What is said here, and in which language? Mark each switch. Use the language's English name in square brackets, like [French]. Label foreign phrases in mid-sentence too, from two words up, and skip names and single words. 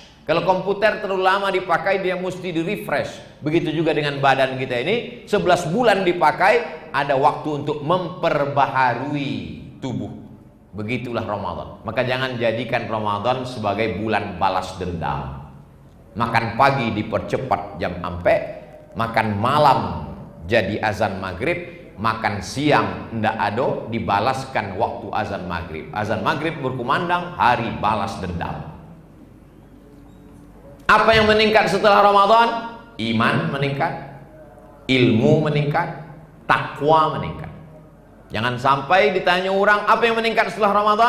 [Indonesian] Kalau komputer terlalu lama dipakai, dia mesti di-refresh. Begitu juga dengan badan kita ini, 11 bulan dipakai, ada waktu untuk memperbaharui tubuh. Begitulah Ramadan. Maka jangan jadikan Ramadan sebagai bulan balas dendam. Makan pagi dipercepat [Minangkabau] jam ampe, [Indonesian] makan malam jadi azan maghrib, makan siang [Minangkabau] ndak ado [Indonesian] dibalaskan waktu azan maghrib. Azan maghrib berkumandang, hari balas dendam. Apa yang meningkat setelah Ramadan? Iman meningkat, ilmu meningkat, takwa meningkat. Jangan sampai ditanya orang apa yang meningkat setelah Ramadan?